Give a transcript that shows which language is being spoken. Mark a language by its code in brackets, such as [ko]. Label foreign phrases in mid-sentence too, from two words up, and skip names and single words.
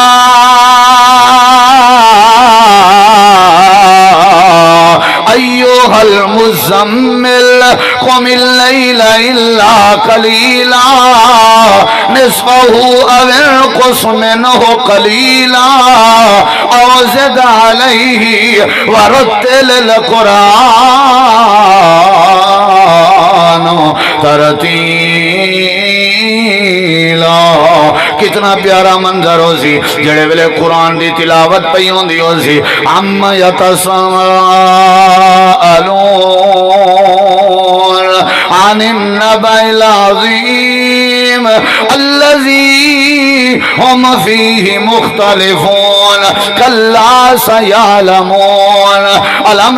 [ar] ایوہ المزمل قم اللیل الا قلیلا نصفہ او انقص منہ قلیلا او زد علیہ ورتل القرآن ترتیلا۔ [skr] کتنا پیارا منظر ہو سی جڑے ویلے قرآن دی تلاوت پئی ہوندی ہو سی، [ar] عم یتساءلون عن النبأ العظیم الذی ہم فیہ مختلفون کلا سیعلمون الم